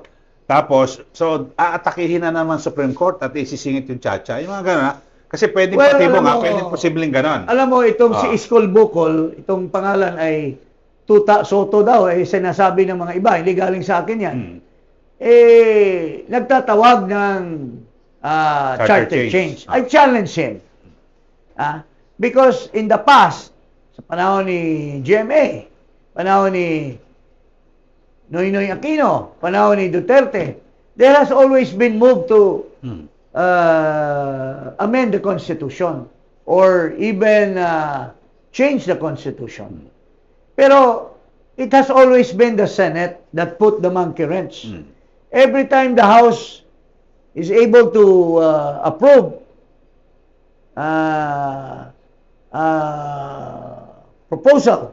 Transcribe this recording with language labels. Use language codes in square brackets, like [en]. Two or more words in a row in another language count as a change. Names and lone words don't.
[tl] Tapos, so aatakihin na naman Supreme Court at isisingit yung chacha. Yung mga gano'n. Kasi pwedeng patibong, pwedeng posibleng gano'n. Alam mo, itong si Iskol Bukol, itong pangalan ay Tuta Soto daw, sinasabi ng mga iba, hindi galing sa akin yan. Nagtatawag ng charter change. [en] I challenge him. Because in the past, [tl] sa panahon ni GMA, panahon ni Noynoy Aquino, panahon ni Duterte, [en] there has always been move to amend the Constitution or even change the Constitution. Pero it has always been the Senate that put the monkey wrench. Every time the House is able to approve proposal